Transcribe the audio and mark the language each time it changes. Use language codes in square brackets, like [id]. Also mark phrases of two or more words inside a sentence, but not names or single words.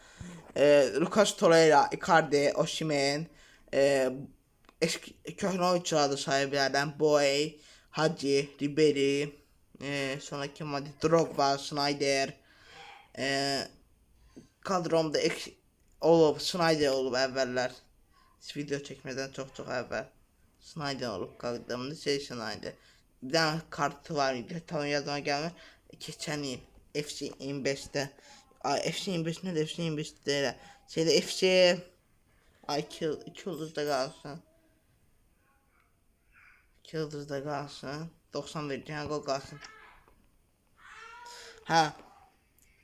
[tr] Lucas Torreira, Icardi, Osimhen, eski köhnə oyuncuları da sayabilirim. Boy, Hacı, Ribery, sonra kim vardı? [az] Drogba, Snyder. Kadromda Snyder olub əvvəllər. Video çəkmədən çox əvvəl. Snyder olub kadromda Snyder. Bir dənə kartı var idi. Tam yadıma gəlmir. Keçən il FC 25'te. [tr] FC 25 ne de FC 25 değil. FC 2 yıldızda kalsın. 2 yıldızda kalsın. 90 vereceğim gol kalsın.